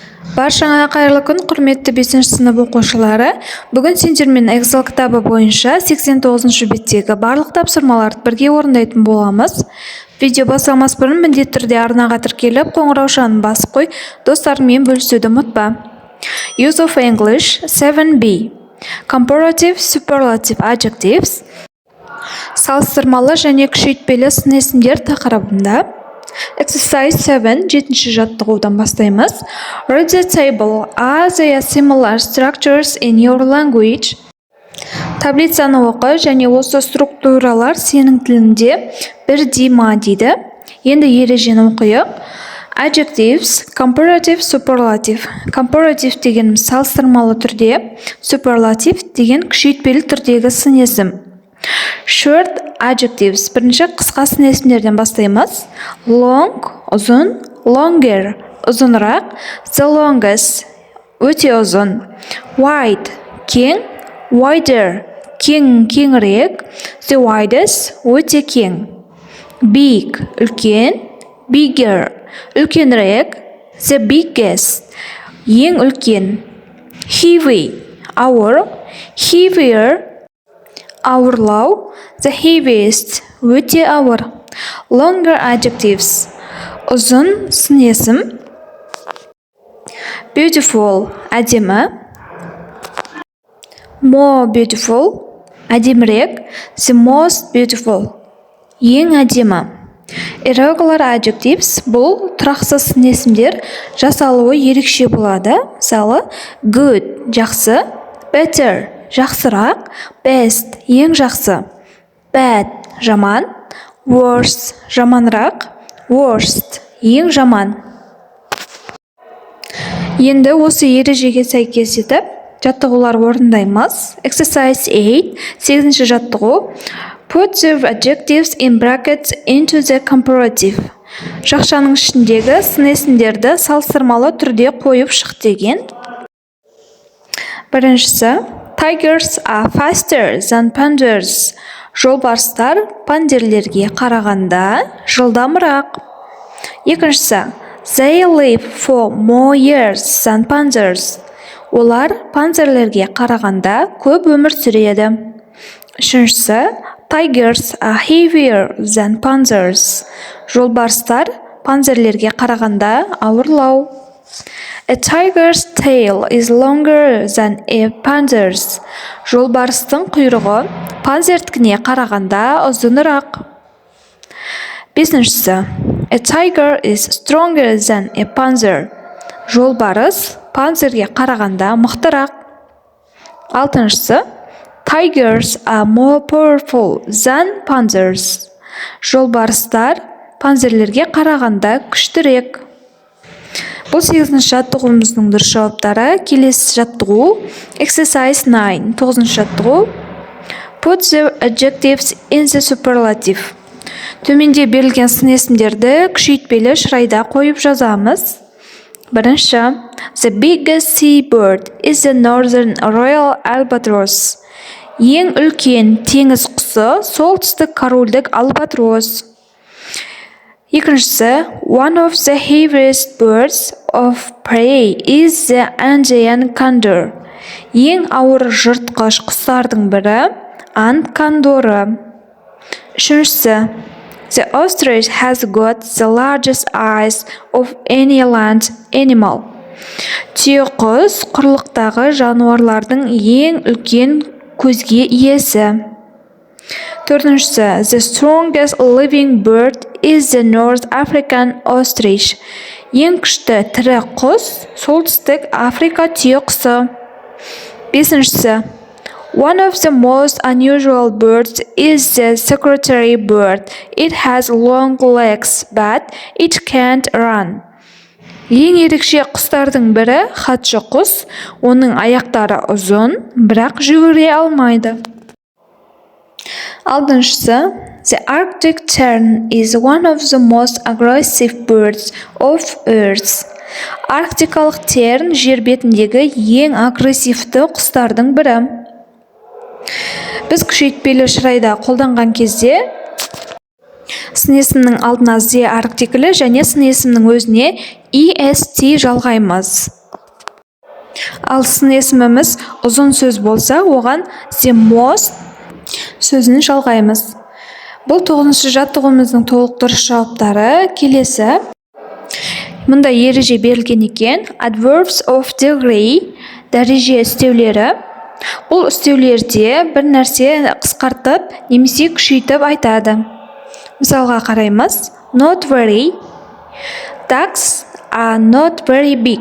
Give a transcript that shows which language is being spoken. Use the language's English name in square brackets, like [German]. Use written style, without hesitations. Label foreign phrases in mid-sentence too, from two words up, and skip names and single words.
[Kazakh] Баршаңа қайырлы күн, құрметті 5 сынып оқушылары. Бүгін сендермен Excel кітабы бойынша 89 беттегі барлық тапсырмаларды бірге орындайтын боламыз. Видео бастамас бұрын міндетті түрде арнаға тіркеліп, қоңыраушаны басып қой, достарыңмен бөлісуді ұмытпа. [English] Use of English 7b. Comparative superlative adjectives. [Kazakh] Салыстырмалы және күшейтпелі сын есімдер тақырыбында. Exercise 7, 7-ші жаттығудан бастаймыз. [English] Read the table. Are there similar structures in your language? [Kazakh] Таблицаны оқы және осы структуралар сенің тілінде бірдей ма дейді. Енді ережені оқайық. [English] Adjectives, comparative, superlative. [Kazakh] Comparative деген салыстырмалы түрде, superlative деген күшейтпелі түрдегі сын есім. [English] Short adjectives. [Kazakh] Бірінші қысқа сын есімдерден бастаймыз. Long, ұзын, longer, ұзынырақ. [English] The longest, [Kazakh] өте ұзын. Wide, кең, wider, кеңірек. [English] The widest, [Kazakh] өте кең. Big, үлкен, bigger, үлкенірек. [English] The biggest, [Kazakh] ең үлкен. Heavy, ауыр, heavier, ауырлау. [English] The heaviest, [Kazakh] өте ауыр. [English] Longer adjectives, [Kazakh] ұзын сын есім. Beautiful, әдемі. [English] More beautiful, әдемірек. The most beautiful, [Kazakh] ең әдемі. [English] Irregular adjectives, [Kazakh] бұл тұрақсыз сын есімдер, жасалуы ерекше болады. Мысалы, good, жақсы. Better, жақсырақ. Best, ең жақсы. Bad, жаман. Worse, жаманырақ. Worst, ең жаман. Енді осы ережеге сәйкес етіп, жаттығулар орындаймыз. Exercise 8, 8-ші жаттығу. [English] Put the adjectives in brackets into the comparative. [Kazakh] Жақшаның ішіндегі сын есімдерді салыстырмалы түрде қойып шық деген. Біріншісі, [English] Tigers are faster than panthers. [Kazakh] Жолбарыстар пандерлерге қарағанда жылдамырақ. Екіншісі, [English] They live for more years than panthers. [Kazakh] Олар панзерлерге қарағанда көп өмір сүреді. Үшіншісі, [English] Tigers are heavier than panthers. [Kazakh] Жолбарыстар панзерлерге қарағанда ауырлау. [English] A tiger's tail is longer than a panther's. [Kazakh] Жолбарыстың құйрығы панзердікіне қарағанда ұзынырақ. Бесіншісі, [English] A tiger is stronger than a panther. [Kazakh] Жолбарыс панзерге қарағанда мықтырақ. Алтыншысы, [English] Tigers are more powerful than panthers. [Kazakh] Жолбарыстар панзерлерге қарағанда күштірек. Бұл 8-ші жаттығуымыздың дұрыс жауаптары. Келесі жаттығу. Exercise 9, 9-ші жаттығу. [English] Put the adjectives in the superlative. [Kazakh] Төменде берілген сын есімдерді күшейтпелі шырайда қойып жазамыз. Бірінші, [English] The biggest seabird is the northern royal albatross. [Kazakh] Ең үлкен теңіз құсы солтүстік корольдік албатрос. Екіншісі, [English] One of the heaviest birds of prey is the Andean condor. [Kazakh] Ең ауыр жыртқыш құстардың бірі анд кондоры. Үшіншісі, [English] The ostrich has got the largest eyes of any land animal. [Kazakh] Түйеқұс құрлықтағы жануарлардың ең үлкен көзге иесі. Төртіншісі, [English] The strongest living bird is the North African ostrich. [Kazakh] Ең күшті тірі құс солтүстік Африка түйеқұсы. Бесіншісі, [English] One of the most unusual birds is the secretary bird. It has long legs, but it can't run. [Kazakh] Ең ерекше құстардың бірі хатшы құс. Оның аяқтары ұзын, бірақ жүгіре алмайды. Алтыншысы, [English] The Arctic tern is one of the most aggressive birds of Earth. [Kazakh] Арктикалық терн жер бетіндегі ең агрессивті құстардың бірі. Біз күшейтпелі шырайда қолданған кезде сын есімнің алдына Z артиклі және сын есімнің өзіне est жалғаймыз. Ал сын есіміміз ұзын сөз болса, оған [English] the most [Kazakh] сөзін жалғаймыз. Бұл 9-шы жаттығуымыздың толықтырушы жауаптары. Келесі. Мұнда ереже берілген екен. [English] Adverbs of degree, [Kazakh] дәреже үстеулері. Бұл үстеулерде бір нәрсе қысқартып немесе күшейтіп айтады. Мысалға қараймыз. [English] Not very. Ducks are not very big.